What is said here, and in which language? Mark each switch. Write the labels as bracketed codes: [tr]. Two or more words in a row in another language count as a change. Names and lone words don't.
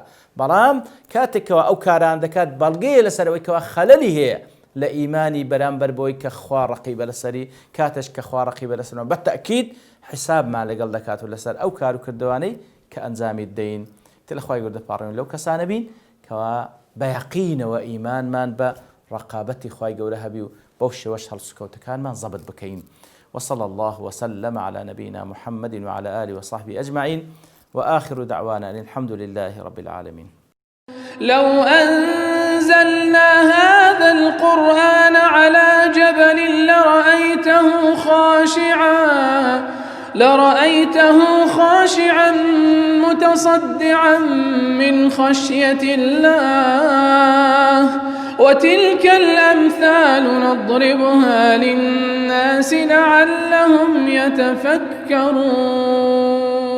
[ckb] بەڵام کاتێکەوە ئەو کاران دەکات بەڵگەیە لەسەرەوەی کەوا خەلەلی هەیە لە ئیمانی بەرامبەر بۆی کە خوا ڕەقیبە لەسەری کاتش کە خوا ڕەقیبە لەسەرەوە بەتەئکید حسابمان لەگەڵ دەکات و لەسەر ئەو کار و کردوانەی کە ئەنجامی دەین. تێ خوای گەورە دەپاڕێن لەو کەسانە بین کەوا بەیەقینەوە ئیمانمان بە ڕقابەتی خوای گەورە هەبی و بەو شێوەش هەڵسوکەوتەکانمان زەبط بکەین. [ar] وصلى الله وسلم على نبينا محمد وعلى آله وصحبه أجمعين وآخر دعوانا أن الحمد لله رب العالمين. لو أنزلنا هذا القرآن على جبل لرأيته خاشعا متصدعا من خشية الله وتلك الأمثال نضربها للناس لعلهم يتفكرون.